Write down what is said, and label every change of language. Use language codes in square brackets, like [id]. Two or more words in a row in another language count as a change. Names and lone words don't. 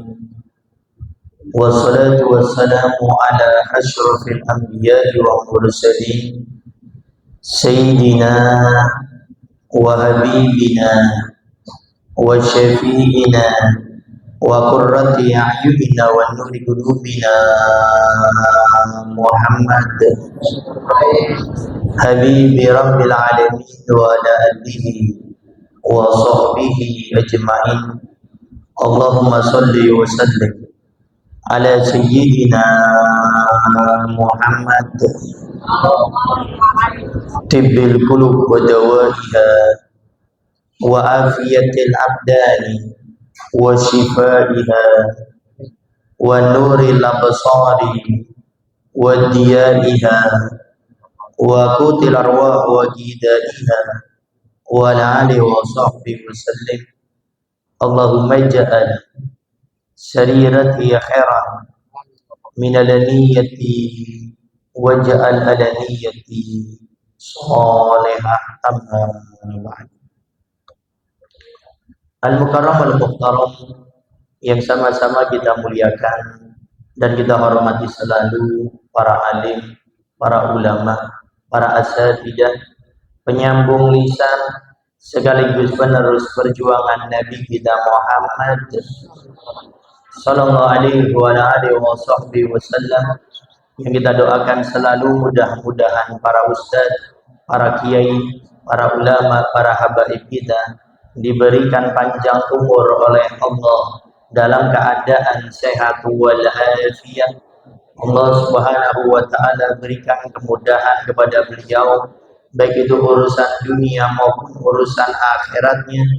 [ar] والصلاة والسلام على أشرف الأنبياء والمرسلين سيدنا وحبيبنا وشفيعنا وقرة أعيننا ونور قلوبنا محمد حبيب رب العالمين وعلى آله وصحبه أجمعين. اللهم صل وسلم على سيدنا محمد طب القلوب ودوائها وعافية الأبدان وشفائها ونور الأبصار وضيائها وقوت الأرواح وغذائها وآله وصحبه وسلم. اللهم اجعل سريرتي خيرا من علانيتي واجعل علانيتي صالحة. المكرم المحترم [id] yang sama-sama kita muliakan dan kita hormati selalu, para alim, para ulama, para asatidzah, penyambung lisan sekaligus penerus perjuangan Nabi kita Muhammad [ar] صلى الله عليه وعلى آله وسلم, [id] yang kita doakan selalu mudah-mudahan para ustadz, para kiai, para ulama, para habaib kita diberikan panjang umur oleh Allah dalam keadaan sehat walafiat. Allah [ar] سبحانه وتعالى [id] berikan kemudahan kepada beliau, baik itu urusan dunia maupun urusan akhiratnya.